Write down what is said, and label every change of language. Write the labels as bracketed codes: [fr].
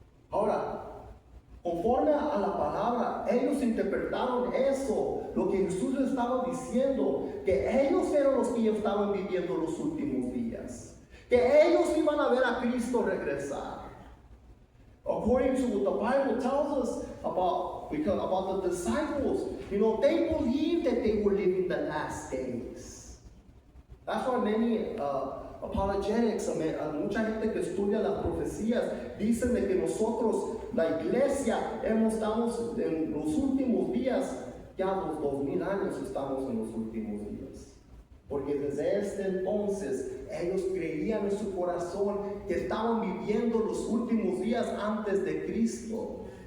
[es] Ahora, conforme a la palabra, ellos interpretaron eso, lo que Jesús les estaba diciendo, que ellos eran los que estaban viviendo los últimos días, que ellos iban a ver a Cristo regresar. [en] According to what the Bible tells us about the disciples, they believed that they were living the last days. That's why many [es] apologetics, mucha gente que estudia las profecías, dicen de que nosotros, la iglesia, estamos en los últimos días, ya los 2000 años estamos en los últimos días. Porque desde este entonces ellos creían en su corazón que estaban viviendo los últimos días antes de Cristo.